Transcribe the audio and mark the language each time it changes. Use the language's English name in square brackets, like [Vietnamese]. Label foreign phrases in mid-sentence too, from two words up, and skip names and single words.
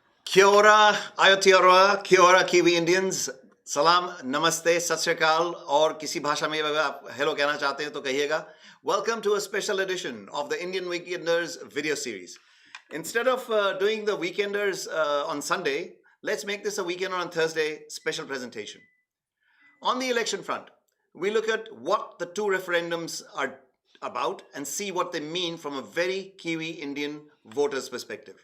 [Māori] Kia ora, Aotearoa, kia ora [English] Kiwi Indians, [Māori] salam, namaste, [Punjabi] ਸਤ ਸ੍ਰੀ ਅਕਾਲ, [Hindi] और किसी भाषा में अगर आप [English] hello [Hindi] कहना चाहते हैं तो कहिएगा. [English] Welcome to a special edition of the Indian Weekenders video series. Instead of doing the Weekenders on Sunday, let's make this a Weekender on Thursday special presentation. On the election front, we look at what the two referendums are about and see what they mean from a very Kiwi Indian voter's perspective.